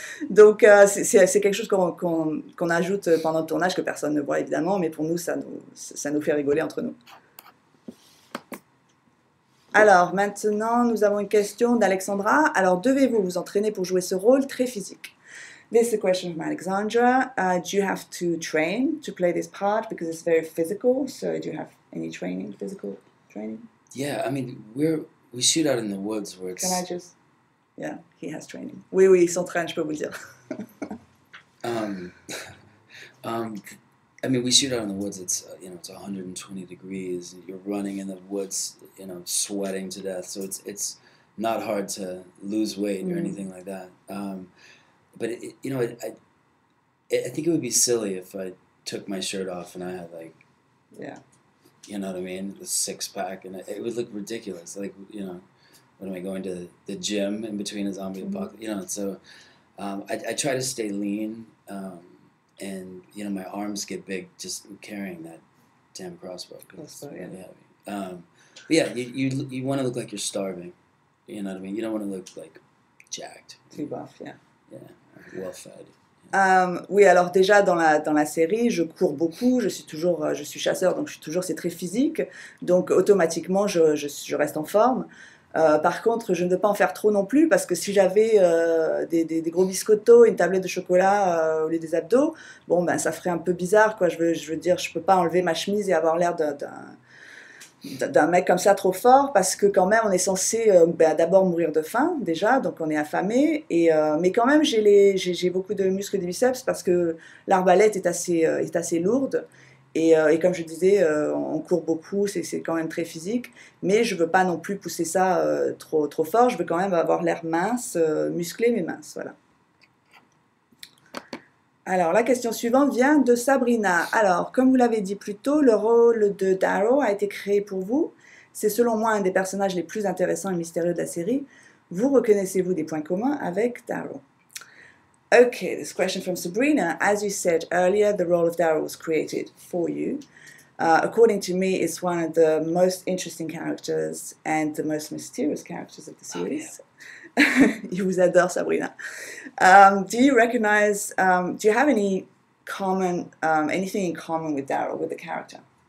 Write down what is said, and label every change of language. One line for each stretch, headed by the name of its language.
French: Donc c'est quelque chose qu'on ajoute pendant le tournage que personne ne voit évidemment, mais pour nous ça nous fait rigoler entre nous. Alors maintenant nous avons une question d'Alexandra. Alors devez-vous vous entraîner pour jouer ce rôle très physique?
English: This is a question from Alexandra. Do you have to train to play this part because it's very physical? So do you have any physical training? Yeah, I mean we shoot out in the woods where it's. Can I just? Yeah, he has training.
French: Oui, il s'entraîne, je peux vous le dire.
English: I mean, we shoot out in the woods. It's it's 120 degrees. You're running in the woods, sweating to death. So it's not hard to lose weight or anything like that. But I think it would be silly if I took my shirt off and I had yeah. You know what I mean? The six-pack, and it would look ridiculous. Like, what am I going to the gym in between a zombie apocalypse? So I try to stay lean, and my arms get big just carrying that damn crossbow. It's really heavy. But yeah, you want to look like you're starving. You know what I mean? You don't want to look like jacked. Too buff, yeah. Yeah, well fed.
French: Oui, alors déjà dans la série, je cours beaucoup, je suis chasseur, donc c'est très physique, donc automatiquement je reste en forme. Par contre, je ne veux pas en faire trop non plus, parce que si j'avais des gros biscottos, une tablette de chocolat au lieu des abdos, bon ben ça ferait un peu bizarre, quoi. Je veux dire, je peux pas enlever ma chemise et avoir l'air d'un mec comme ça trop fort, parce que quand même on est censé d'abord mourir de faim déjà, donc on est affamé, mais quand même j'ai beaucoup de muscles des biceps parce que l'arbalète est assez lourde, et comme je disais, on court beaucoup, c'est quand même très physique, mais je veux pas non plus pousser ça trop fort, je veux quand même avoir l'air mince, musclé mais mince, voilà. Alors, la question suivante vient de Sabrina. Alors, comme vous l'avez dit plus tôt, le rôle de Darrow a été créé pour vous. C'est selon moi un des personnages les plus intéressants et mystérieux de la série. Vous reconnaissez-vous des points communs avec Darrow?
English: Okay, this question from Sabrina. As you said earlier, the role of Darrow was created for you. According to me, it's one of the most interesting characters and the most mysterious characters of the series. Oh, yeah.
French: Il vous adore, Sabrina.
English: Do you recognize, do you have any anything in common with Darrow, with the character?